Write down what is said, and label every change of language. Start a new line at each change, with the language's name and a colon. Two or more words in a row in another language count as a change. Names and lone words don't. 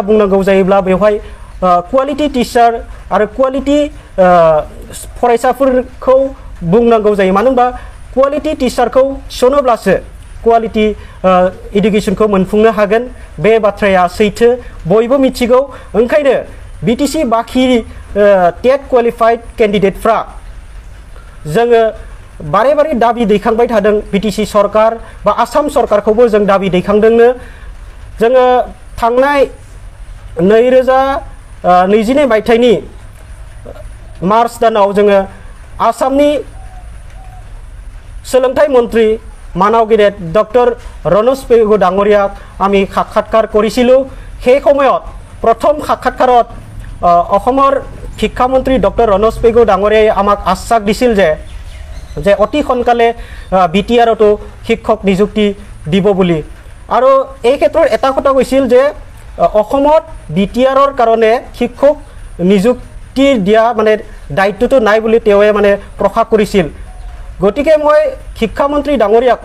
Bodo: बुंनांगौ जायोब्ला बेवहाय
English: quality teacher
Bodo: आरो क्वालिटि फरायसाफोरखौ बुंनांगौ जायो मानो होनबा क्वालिटि टिचारखौ थिसनोब्लासो क्वालिटि इडुकेसनखौ मोनफुंनो हागोन बे बाथ्राया सैथो बयबो मिथिगौ ओंखायनो बिटिसि बाखि
English: TET qualified
Bodo: केन्डिडेटफ्रा जोङो बारे दाबि दैखांबाय थादों बिटिसि सरकार बा आसाम सरकारखौबो जों दाबि दैखांदोंनो जोङो थांनाय 2022 मायथाइनि मार्च दानाव जोङो आसामनि सोलोंथाइ मन्त्री मानाव गेदेर डक्टर रनज पेगु
Assamese: ডাঙৰীয়াক আমি সাক্ষাৎকাৰ কৰিছিলোঁ সেই সময়ত প্ৰথম সাক্ষাৎকাৰত অসমৰ শিক্ষামন্ত্ৰী ডক্টৰ ৰনজ পেগু ডাঙৰীয়াই আমাক আশ্বাস দিছিল যে অতি সোনকালে BTRতো শিক্ষক নিযুক্তি দিব বুলি আৰু এই ক্ষেত্ৰত এটা কথা কৈছিল যে অসমত BTRৰ কাৰণে শিক্ষক নিযুক্তি দিয়া মানে দায়িত্বটো নাই বুলি তেওঁৱে মানে প্ৰকাশ কৰিছিল গতিকে মই শিক্ষামন্ত্ৰী ডাঙৰীয়াক